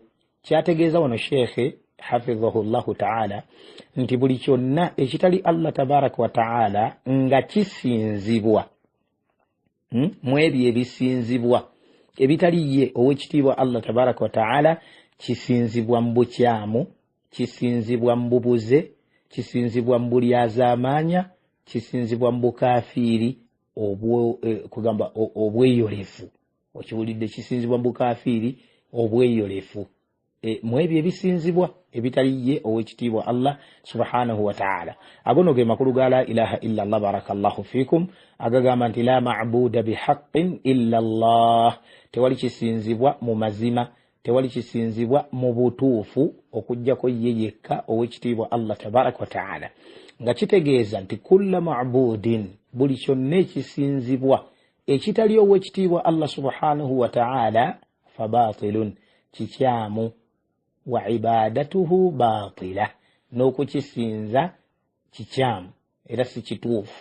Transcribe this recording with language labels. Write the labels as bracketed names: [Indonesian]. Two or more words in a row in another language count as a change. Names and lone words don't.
[Ganda] Kyategeeza wano Sheikh hafidhahullahu ta'ala nti buli kyonna ekitali [Arabic] الله تبارك وتعالى [Ganda] nga kisinzibwa mu ebyo ebisinzibwa, ebitali ye ow'ekitiibwa [Arabic] الله تبارك وتعالى [Ganda] kisinzibwa mu bukyamu, kisinzibwa mu bubuze, kisinzibwa mu bulyazaamaanya, kisinzibwa mu bukafiiri kugamba obweyolefu. Okiwulidde? Kisinzibwa mu bukafiiri obweyolefu. Mu ebyo ebisinzibwa ebitali ye ow'ekitiibwa [Arabic] الله سبحانه وتعالى. [Ganda] Agono ge makulu ga [Arabic] لا إله إلا الله، بارك الله فيكم, [Ganda] agagamba nti [Arabic] لا معبود بحق إلا الله, [Ganda] tewali kisinzibwa mu mazima, tewali kisinzibwa mu butuufu okujjako ye yekka ow'ekitiibwa [Arabic] الله تبارك وتعالى, [Ganda] nga kitegeeza nti [Arabic] كل معبود, [Ganda] buli kyonna ekisinzibwa ekitali ow'ekitiibwa [Arabic] الله سبحانه وتعالى فباطل, [Ganda] kikyamu, [Arabic] وعبادته باطلة, [Ganda] n'okukisinza kikyamu era si kituufu.